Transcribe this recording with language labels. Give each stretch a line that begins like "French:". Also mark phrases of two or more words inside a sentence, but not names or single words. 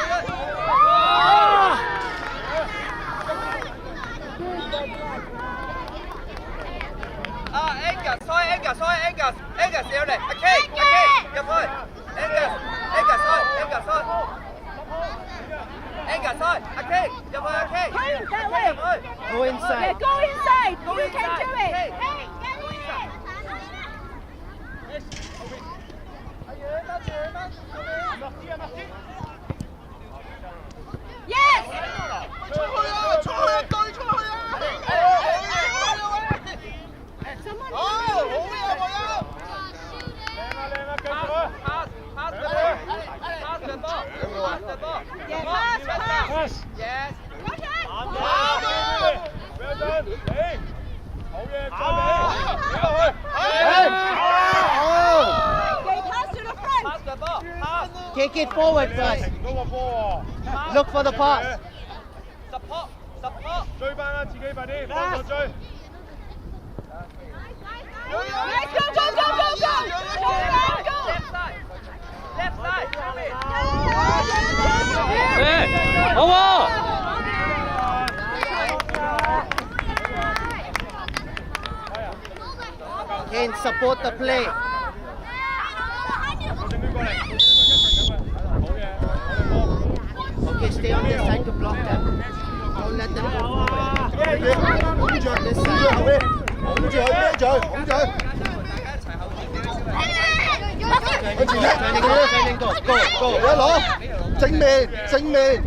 Cantonese: Angus 上嚟，阿 K 入去 ，Angus 開，阿 K 入去，阿 K 入去
English: Go inside. Go inside. You can do it. Yes.
Cantonese: 出去啊！出去啊！對出去啊！
English: Pass. Yes. Okay, pass to the front. Pass the ball. Pass. Take it forward first. Look for the pass. Support.
Cantonese: 追翻啦，自己快啲，幫手追。
English: Yes, go, go, go, go, go. Go. Left side.
Cantonese: 好喎。
English: Can support the play.
Cantonese: 過嚟，好嘅，我哋波。拱住，後邊，拱住佢，孭住佢，拱住佢。向前踢，一攞，正面。